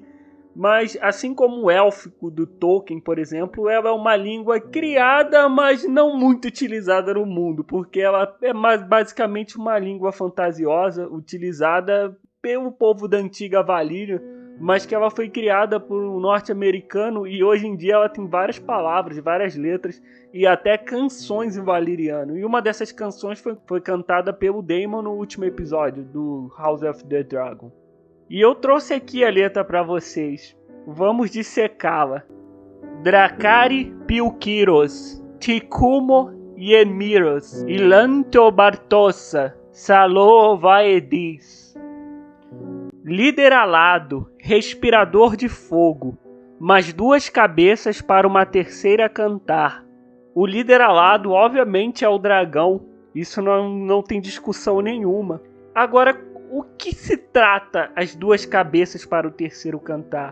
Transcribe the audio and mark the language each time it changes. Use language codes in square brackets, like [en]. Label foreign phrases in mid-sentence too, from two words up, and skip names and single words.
[pt] Mas, assim como o élfico do Tolkien, por exemplo, ela é uma língua criada, mas não muito utilizada no mundo, porque ela é basicamente uma língua fantasiosa, utilizada pelo povo da antiga Valíria, mas que ela foi criada por um norte-americano e hoje em dia ela tem várias palavras, várias letras e até canções em valiriano. E uma dessas canções foi cantada pelo Daemon no último episódio do House of the Dragon. E eu trouxe aqui a letra para vocês. Vamos dissecá-la. Dracari Pilkiros, Tikumo Yemiros, Ilanto Bartossa, Salo Vaedis. Líder alado, respirador de fogo, mas duas cabeças para uma terceira cantar. O líder alado, obviamente, é o dragão. Isso não tem discussão nenhuma. Agora, o que se trata as duas cabeças para o terceiro cantar?